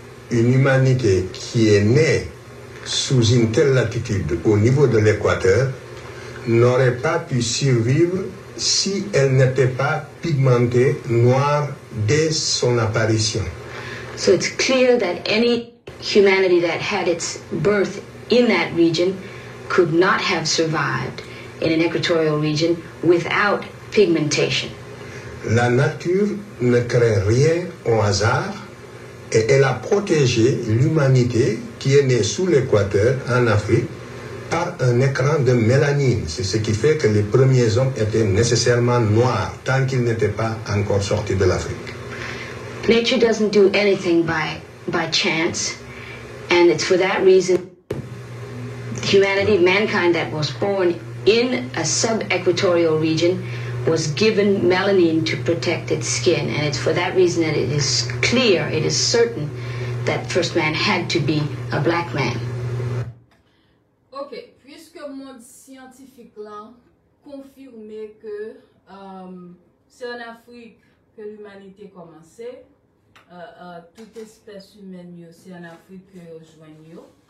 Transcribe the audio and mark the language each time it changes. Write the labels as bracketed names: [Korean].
[French] Une humanité qui est née sous une telle latitude au niveau de l'équateur n'aurait pas pu survivre si elle n'était pas pigmentée noire dès son apparition. [English] So it's clear that any humanity that had its birth in that region could not have survived in an equatorial region without pigmentation. [French] La nature ne crée rien au hasard et elle a protégé l'humanité qui est née sous l'équateur en Afrique par un écran de mélanine. C'est ce qui fait que les premiers hommes étaient nécessairement noirs tant qu'ils n'étaient pas encore sortis de l'Afrique. [English] Nature doesn't do anything by chance, and it's for that reason humanity, mankind that was born in a sub-equatorial region was given melanin to protect its skin, and it's for that reason that it is clear, it is certain that first man had to be a black man. [French] Ok, puisque le monde scientifique là confirmé que c'est en Afrique que l'humanité commençait, toute espèce humaine c'est en Afrique que rejoignent.